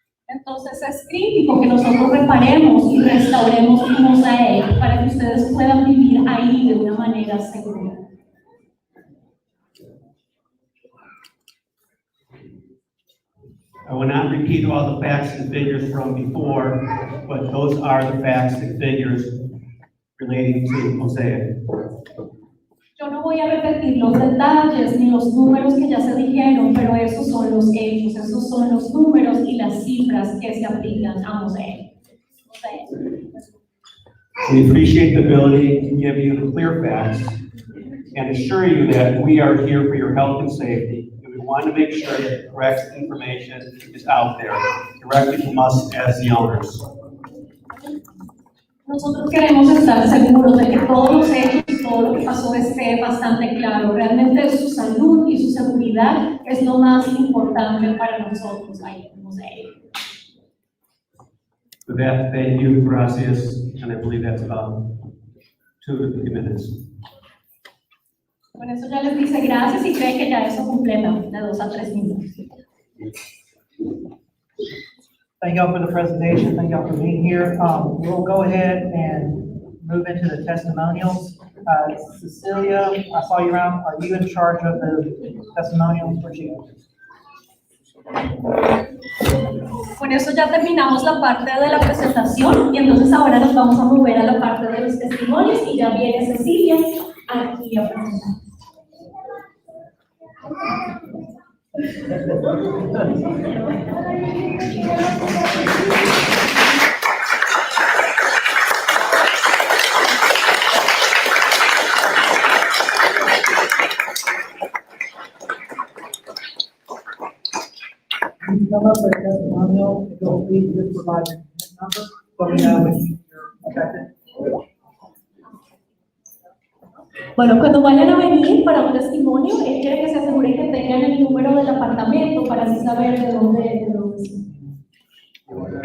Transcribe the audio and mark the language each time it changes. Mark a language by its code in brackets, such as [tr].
[es] Entonces es crítico que nosotros reparemos y restauremos Mosaic para que ustedes puedan vivir ahí de una manera segura. [en] I will not repeat all the facts and figures from before, but those are the facts and figures relating to Mosaic. [es] Yo no voy a repetir los detalles ni los números que ya se dijeron, pero esos son los hechos, esos son los números y las cifras que se aplican a Mosaic. [en] We appreciate the ability to give you the clear facts and assure you that we are here for your health and safety. We want to make sure that the correct information is out there directly from us as the owners. [es] Nosotros queremos estar seguros de que todos los hechos y todo lo que pasó esté bastante claro. Realmente su salud y su seguridad es lo más importante para nosotros ahí en Mosaic. [en] With that, thank you, gracias, and I believe that's about 2 to 3 minutes. [es] Con eso ya les dice gracias y cree que ya eso completa de 2 a 3 minutos. [en] Thank y'all for the presentation. Thank y'all for being here. We'll go ahead and move into the testimonials. Cecilia, I saw you around. Are you in charge of the testimonials? Where'd you go? [es] Con eso ya terminamos la parte de la presentación y entonces ahora nos vamos a mover a la parte de los testimonios y ya viene Cecilia aquí a presentar. [en] Come up with a testimonial, you'll please just provide your number, so we know when you're affected. [es] Bueno, cuando vayan a venir para un testimonio, él quiere que se asegure que tengan el número del apartamento para así saber de dónde son.